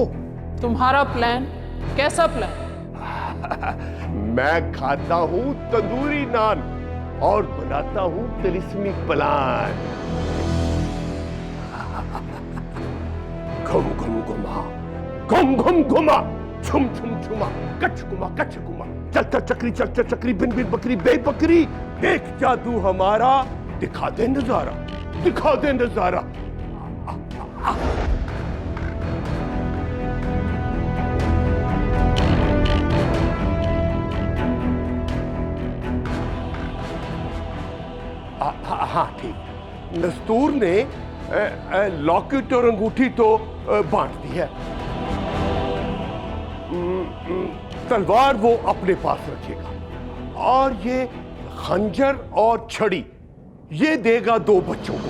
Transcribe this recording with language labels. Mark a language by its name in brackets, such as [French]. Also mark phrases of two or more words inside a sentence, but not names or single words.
[Hindi] तुम्हारा प्लान? कैसा प्लान? मैं खाता हूं तंदूरी नान और बनाता हूं तिलिस्मी प्लान। घुम घुम घुमा, घुम घुम घुमा, छुम छुम छुमा, कच कुमा कच कुमा, चल चल चक्री, चल चल चक्री, बिन बिन बकरी बे बकरी, देख जादू हमारा, दिखा दे नजारा, दिखा दे नजारा। हाँ ठीक, नस्तूर ने लॉकेट और अंगूठी तो बांट दी है, तलवार वो अपने पास रखेगा, और ये खंजर और छड़ी ये देगा 2 बच्चों को।